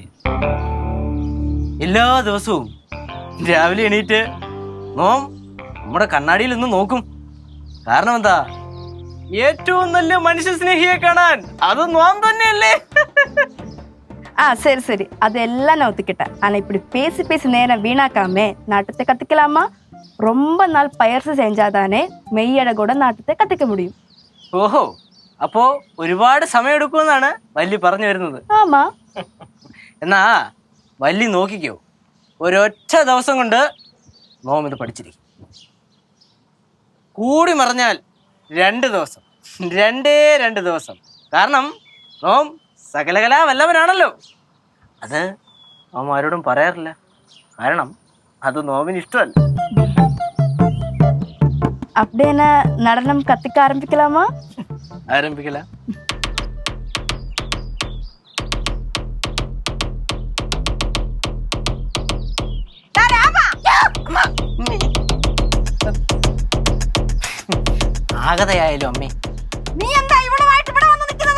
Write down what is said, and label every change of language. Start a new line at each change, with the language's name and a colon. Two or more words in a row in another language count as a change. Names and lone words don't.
Malayalam: എല്ലാ ദിവസവും രാവിലെ എണീറ്റ് നോം നമ്മുടെ കണ്ണാടിയിൽ നിന്ന് നോക്കും. കാരണം എന്താ? ഏറ്റവും നല്ല മനുഷ്യ സ്നേഹിയെ കാണാൻ. അത് നോം തന്നെയല്ലേ?
Tamil: சரி சரி, அதெல்லாம் நான் ஒத்துக்கிட்டேன். ஆனா இப்படி பேசி பேசி நேரம் வீணாக்காம நாட்டத்தை கத்துக்கலாமா? ரொம்ப நாள் பயிற்சி செஞ்சாதானே மெய்யழகோட நாட்டத்தை கத்துக்க முடியும்.
Malayalam: ഓഹോ, അപ്പോ ഒരുപാട് സമയം എടുക്കുമെന്നാണ് വല്ലി പറഞ്ഞു വരുന്നത്.
Tamil: ஆமா.
Malayalam: എന്നാ വല്ലി നോക്കിക്കോ, ഒരൊറ്റ ദിവസം കൊണ്ട് നോം ഇത് പഠിച്ചിരിക്കും. കൂടി മറിഞ്ഞാൽ 2 ദിവസം, 2 ദിവസം. കാരണം നോം സകലകലാ വല്ലവനാണല്ലോ. അത് നോം ആരോടും പറയാറില്ല, കാരണം അത് നോമിന് ഇഷ്ടമല്ല.
Tamil: அப்படின்னா நடனம் கத்துக்க ஆரம்பிக்கலாமா?
Malayalam: ആരംഭിക്കല. ആകതയായാലും അമ്മേ, നീ എന്താ ഇവളുമായിട്ട് ഇവിടെ വന്ന് നിൽക്കുന്നത്?